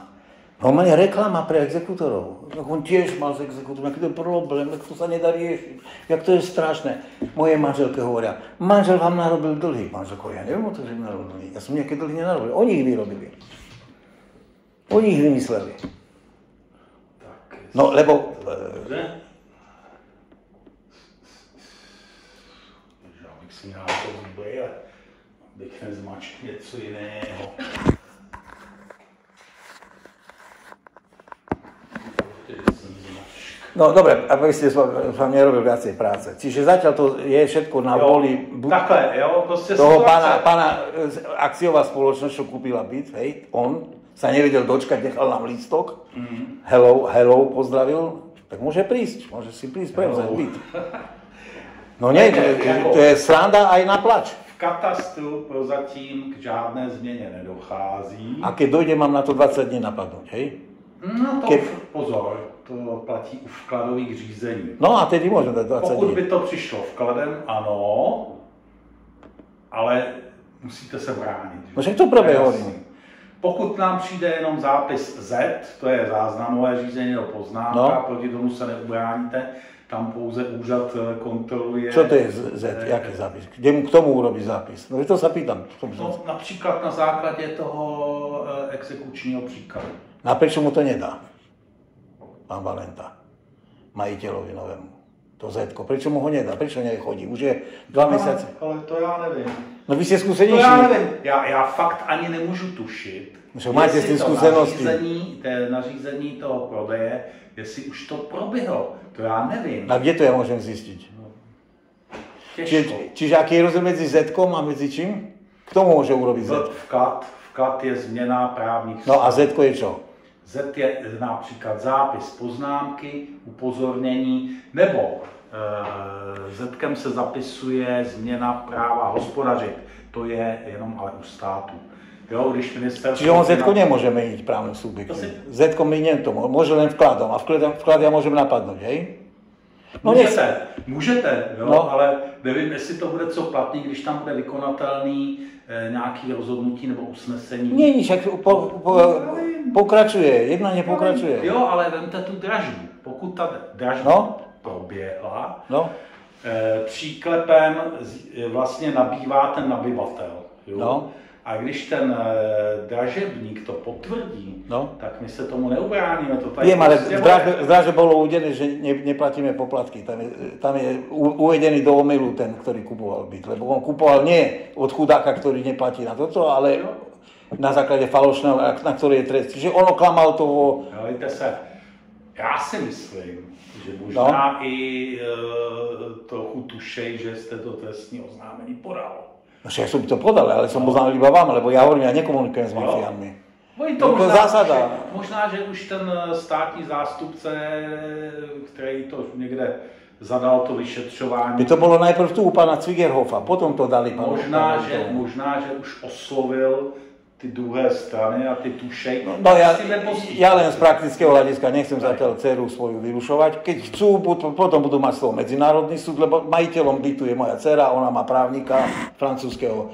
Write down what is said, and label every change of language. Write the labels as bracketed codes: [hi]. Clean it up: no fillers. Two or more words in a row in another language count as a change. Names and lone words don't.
[sk] No on je reklama pre exekútorov. On tiež mal s exekútorom, aký to je problém, jak to sa nedá riešiť, jak to je strašné. Moje manželke hovoria, manžel vám narobil dlhy. Manželko, ja neviem o to, že mi narobil dlhy. Ja som nejaké dlhy nenarobil, oni ich vyrobili. Oni ich vymysleli. No, lebo... [cs] Abych si měl to zbej, abych nezmačkl něco jiného. [sk] No dobre, aby ste vám nerobil viacej práce. Čiže zatiaľ to je všetko na vôli toho pána akciová spoločnosť, čo kúpila byt, hej, on sa nevedel dočkať, nechal nám lístok, hello, pozdravil, tak môže prísť, môže si prísť prevzať byt. No nie, to je sranda aj na plač. [cs] V katastru prozatím k žádné změně nedochází. [sk] A keď dojde, mám na to 20 dní napadnúť, hej? [cs] No to pozor, to platí u vkladových řízení. [sk] No a tedy môžem dať 20 dní. [cs] Pokud by to přišlo vkladem, ano, ale musíte se bránit. [sk] No však to prvě hovorím. [cs] Pokud nám přijde jenom zápis Z, to je záznamové řízení nebo poznámka, proti tomu se neubráníte, tam pouze úřad kontroluje... [sk] Čo to je Z? [cs] Jaký zápis? [sk] Kde mu k tomu urobí zápis? No to sa pýtam. [cs] No, například na základě toho exekučního příkazu. [sk] A prečo mu to nedá? Pán Valenta, majiteľovi novému. To Z-ko. Prečo mu ho nedá? Prečo nechodí? Už je 2 mesiace. [cs] Ale to já nevím. [sk] No vy ste skúsenejší. [cs] To já nevím. Já fakt ani nemůžu tušit. [sk] Však máte s tým skúsenosti. [cs] Nařízení toho prodeje, jestli už to proběhlo. To já nevím. [sk] A kde to ja môžem zistiť? Čiže aký je rozdiel medzi Z-kom a medzi čím? Kto môže urobiť Z? [cs] Vklad je změna právních [sk] No a Z-ko je čo? [cs] Z je například zápis poznámky, upozornění, nebo Z-kem se zapisuje změna práva hospodařit. To je jenom ale u státu. Jo, když ministerstvo... [sk] Čiže on Z-ko nemôže meniť právnym subjektom. Z-ko mení to, môže len vkladom. A vklad ja môžem napadnúť, hej? [cs] No můžete, jo, no. Ale nevím, jestli to bude co platný, když tam bude vykonatelný nějaký rozhodnutí nebo usnesení. [sk] Nie, však pokračuje, jednanie pokračuje. [cs] Jo, ale vemte tu dražbu. Pokud ta dražba proběhla, příklepem vlastně nabývá ten nabyvatel. Jo? No. A když ten dražebník to potvrdí, tak my se tomu neubráníme. [sk] Viem, ale v dražbe bolo uvedené, že neplatíme poplatky. Tam je uvedený do omylu ten, ktorý kupoval byt. Lebo on kupoval nie od chudáka, ktorý neplatí na toto, ale na základe falošného, na ktorý je trest. Čiže ono klamal toho... [cs] Víte se, já si myslím, že možná i trochu tušej, že jste to trestní oznámení podal. [sk] No však som to podal, ale som oznámil iba vám, lebo ja hovorím, ja nekomunikujem s mafiánmi. To je zásada. [cs] Možná, že už ten státní zástupce, který to někde zadal to vyšetřování. [sk] By to bolo najprv tu u pána Cvigerhofa, potom to dali pánu. [cs] Možná, že už oslovil ty druhé strany a ty tušej. [sk] No ja len z praktického hľadiska nechcem zatiaľ dceru svoju vyrušovať. Keď chcú, potom budú mať slovo medzinárodný súd, lebo majiteľom bytu je moja dcera, ona má právnika francúzskeho.